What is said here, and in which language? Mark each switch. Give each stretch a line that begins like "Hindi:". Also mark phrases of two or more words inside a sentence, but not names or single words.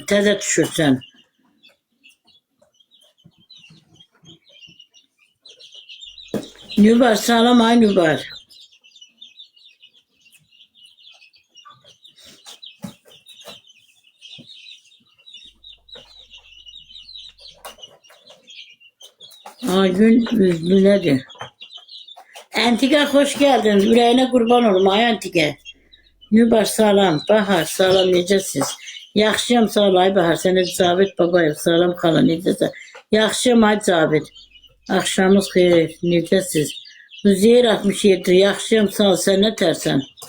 Azerbaijani: Təzə düşürsən. Nübar salam ay Nübar. Aygün üzlü nedir? Antika hoş geldin. Ürəyinə qurban olum ay Antika. Nübar salam. Bahar salam necəsiz? Yaxşıyam sağ ol ay Bahar. Sənə Cavid Babayev salam xala necəsən? Yaxşıyam ay Cavid. Axşamınız xeyir. Necəsiz? Üzeyir 67. Yaxşıyam sağ ol. Sən nə tərsən?